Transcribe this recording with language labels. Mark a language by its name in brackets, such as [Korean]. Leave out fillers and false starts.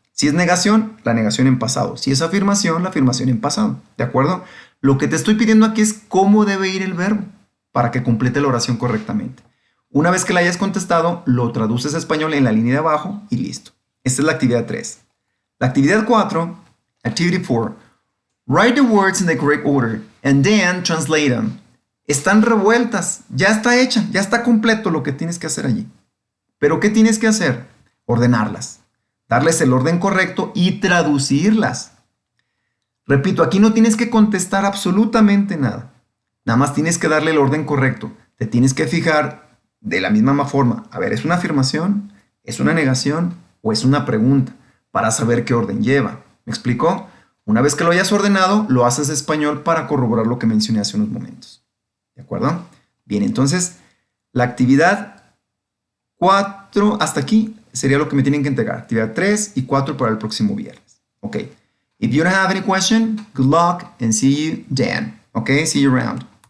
[Spanish] Si es negación, la negación en pasado. Si es afirmación, la afirmación en pasado. ¿De acuerdo? Lo que te estoy pidiendo aquí es cómo debe ir el verbo para que complete la oración correctamente. Una vez que la hayas contestado, lo traduces a español en la línea de abajo y listo. Esta es la actividad 3. La actividad 4, Activity 4. [English] Write the words in the correct order and then translate them. [Spanish] Están revueltas, ya está hecha, ya está completo lo que tienes que hacer allí. Pero ¿qué tienes que hacer? Ordenarlas, darles el orden correcto y traducirlas. Repito, aquí no tienes que contestar absolutamente nada. Nada más tienes que darle el orden correcto. Te tienes que fijar de la misma forma. A ver, ¿es una afirmación? ¿Es una negación? ¿O es una pregunta? Para saber qué orden lleva. ¿Me explicó? Una vez que lo hayas ordenado, lo haces español para corroborar lo que mencioné hace unos momentos. ¿De acuerdo? Bien, entonces, la actividad 4 hasta aquí sería lo que me tienen que entregar. Actividad 3 y 4 para el próximo viernes. [English] Ok. If you don't have any question, good luck and see you then. Okay, see you around.